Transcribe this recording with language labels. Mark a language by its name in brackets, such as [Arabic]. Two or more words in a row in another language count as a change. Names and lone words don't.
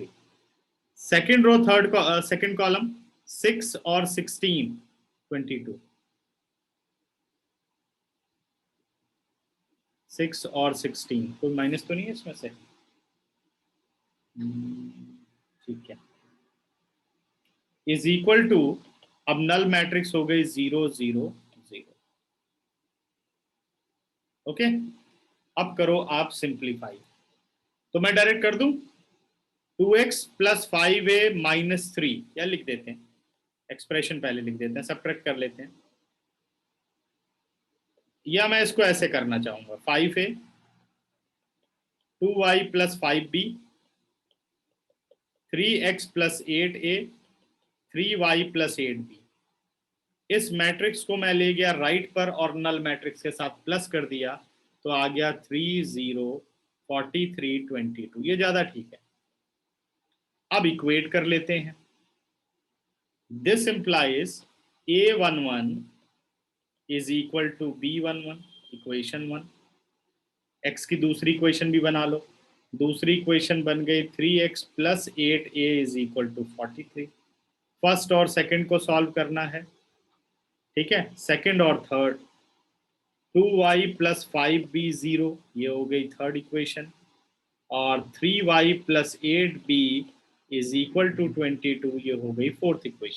[English] second row third second column [Hindi] 6 और 16 22, 6 और 16, कोई माइनस तो नहीं है इसमें से, ठीक है, [English] is equal to, [Hindi] अब [English] null matrix [Hindi] हो गई 0 0 0, ओके। अब करो आप सिंप्लीफाई, तो मैं डायरेक्ट कर दूं [English] 2x plus 5a minus 3, [Hindi] या लिख देते हैं, एक्सप्रेशन पहले लिख देते हैं, सबट्रैक्ट कर लेते हैं, या मैं इसको ऐसे करना चाहूंगा [English] 5a 2y plus 5b 3x plus 8a 3y plus 8b। [Hindi] इस मैट्रिक्स को मैं ले गया राइट पर और [English] null matrix [Hindi] के साथ प्लस कर दिया, तो आ गया 3 0 43 22, ये ज्यादा ठीक है। अब इक्वेट कर लेते हैं, [English] this implies a11 is equal to b11, equation 1. [Hindi] x की दूसरी इक्वेशन भी बना लो, दूसरी इक्वेशन बन गई [English] 3x plus 8a is equal to 43. [Hindi] फर्स्ट और सेकंड को सॉल्व करना है, ठीक है, सेकंड और थर्ड, [English] 2y plus 5b 0, [Hindi] ये हो गई [English] third equation, [Hindi] और [English] 3y plus 8b is equal to 22, [Hindi] ये हो गई [English] fourth equation.